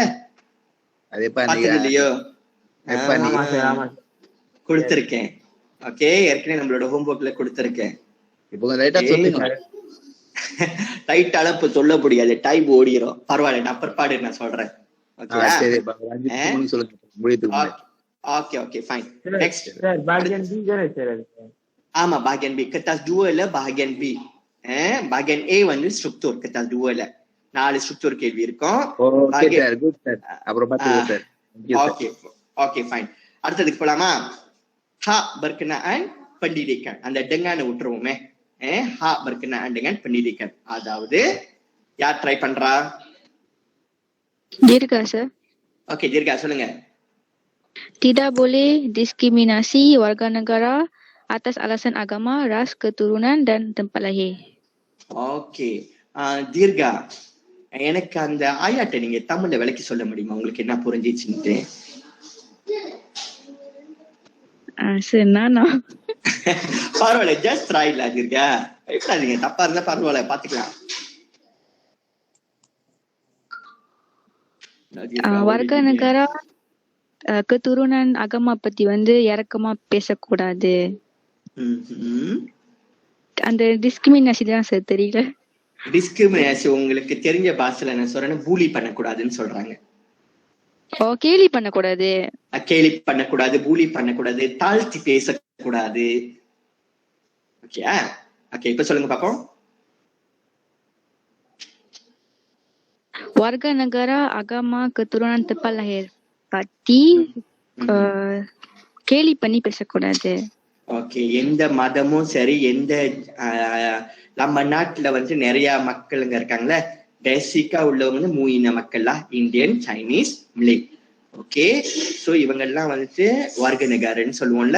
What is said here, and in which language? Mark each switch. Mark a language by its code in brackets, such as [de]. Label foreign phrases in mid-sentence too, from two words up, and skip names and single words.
[ta] இல்லையோ கொடுத்திருக்கேன். ஓகே, ஏற்கனவே நம்மளோட ஹோம்ஒர்க்ல கொடுத்திருக்கேன். இப்போ ரைட்டா சொல்லுங்க. ரைட் அளப்பு சொல்ல முடியாது, டைம் ஓடிரும். பரவாயில்ல, நான் பிற்பாடு நான் சொல்றேன். [en] okay okay fine. [ta] நெக்ஸ்ட் [ms] bahagian B kan sir? [ta] ஆமா, bahagian B. kertas 2 ல bahagian B. bahagian A வந்து ஸ்ட்ரக்சர். kertas 2 ல 4 ஸ்ட்ரக்சர் கேள்வி இருக்கும். [en] okay sir, good sir. [ta] அப்புறம் பாத்துக்கோ சார். [en] okay okay fine. [ta] அடுத்ததுக்கு போலாமா? [ms] ha berkenaan pendidikan. [ta] அந்த dengan விட்டுருவோமே. [ms] ha berkenaan dengan pendidikan. [ta] அதாவது யார் ட்ரை பண்றா? Dirga sir. ஓகே தீர்கா சொல்லுங்க. [ms] Tidak boleh diskriminasi warga negara atas alasan agama, ras, keturunan dan tempat lahir. [ta] ஓகே தீர்கா, எனக்கு அந்த ஆயாட்டை நீங்க தமிழ்ல விளக்கி சொல்ல முடியுமா? உங்களுக்கு என்ன புரிஞ்சிச்சுன்ட்டு? Sir, Nana. பரவாயில்ல, ஜஸ்ட் ட்ரைல தீர்கா, பயப்படாதீங்க. தப்பா இருந்தா பரவாயில்ல, பாத்துக்கலாம். [ms] Warga negara keturunan agama [ta] பத்தி வந்து இறக்கமா பேசக்கூடாது. அந்த டிஸ்கிரிமினேஷன் தான் சார் தெரியல. டிஸ்கிரிமினேஷன் உங்களுக்கு தெரிஞ்ச பாஷையில என்ன சொல்றேன்னு, பூலி பண்ணக்கூடாதுன்னு சொல்றாங்க. கேலி பண்ணக்கூடாது, கேலி பண்ணக்கூடாது, பூலி பண்ணக்கூடாது, தாழ்த்தி பேசக்கூடாது. ஓகே ஓகே, இப்ப சொல்லுங்க பாப்போம். [ms] warga negara agama keturunan tempat lahir [ta] பத்தி கேலி பண்ணி பேசக்கூடாது. ஓகே, எந்த மதமும் சரி, எந்த நம்ம நாட்டுல வந்து நிறைய மக்களுங்க இருக்காங்களே, பேசிக்கா உள்ளவங்க வந்து 3 இன மக்கள்ல, இந்தியன், சைனீஸ், மலே. ஓகே, சோ இவங்க எல்லாம் வந்துட்டு [ms] warga negara [ta] சொல்லுவோம்ல.